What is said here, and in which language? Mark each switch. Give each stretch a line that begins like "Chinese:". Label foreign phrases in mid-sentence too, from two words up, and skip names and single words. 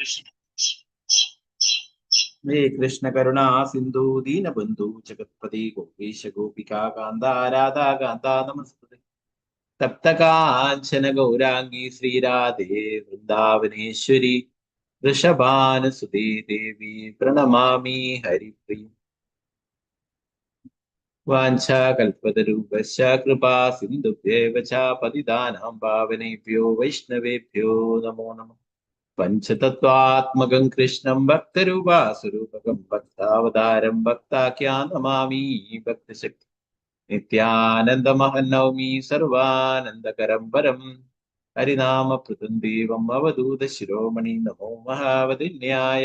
Sanskrit: ഹേ കൃഷ്ണ കരുണാ സിന്ധു ദീനബന്ധു ജഗത്പതി ഗോപീശ ഗോപികാ കാന്ത രാധാ കാന്ത നമസ്തേ തപ്തകാഞ്ചന ഗൗരാംഗി ശ്രീരാധേ വൃന്ദാവനേശ്വരി വൃഷഭാനുസുതേ ദേവി പ്രണമാമി ഹരിപ്രിയ വാഞ്ചാകൽപതരൂപശ്ച കൃപാ സിന്ധുഭ്യേവ ച പതിതാനാം പാവനേഭ്യോ വൈഷ്ണവേഭ്യോ നമോ നമഃ പഞ്ചതത്വാത്മകം കൃഷ്ണം ഭക്തരൂപാസുരൂപകം ഭക്താവതാരം ഭക്താഖ്യാൻ നമാമി ഭക്തശക്തി നിത്യാനന്ദമഹം നൗമി സർവാനന്ദകരം പരം ഹരിനാമപ്രദം ദേവം അവധൂത ശിരോമണി നമോ മഹാവതിന്യായ